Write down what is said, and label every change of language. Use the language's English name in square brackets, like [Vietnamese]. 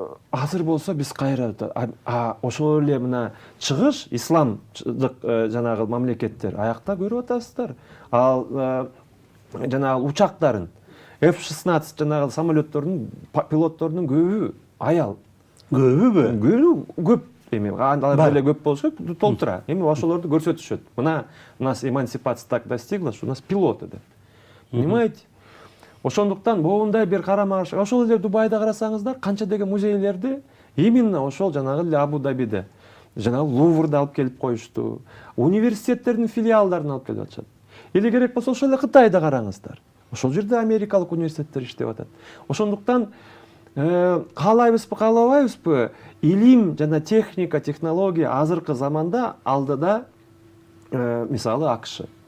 [Kyrgyz] Азыр болсо биз кайра ошол эле мына чыгыш исламдык жанагы мамлекеттер аякта көрүп атасыздар. Ал жанагы учактарын F-16 жанагы самолеттордун пилотторунун көбү аял. Көбүбү? Көп. Эми анда эле көп болсо толтура. Эми ошолорду көрсөтүшөт. [Russian] Мына у нас эмансипация так достигла, что у нас пилоты деп. [Kyrgyz] Понимаете? Ошондуктан моундай бир карама-каршы. Ошол эле Дубайда карасаңыздар, канча деген музейлерди именно ошол жанагы эле Абу-Дабиде, жанагы Луврда алып келип коюшту. Университеттердин филиалдарын алып келип атышат. Или керек болсо ошол эле Кытайда караңыздар. Ошол жерде америкалык университеттер иштеп атат. Ошондуктан каалайбызбы, каалабайбызбы, илим жана техника, технология азыркы заманда алдыда мисалы АКШ.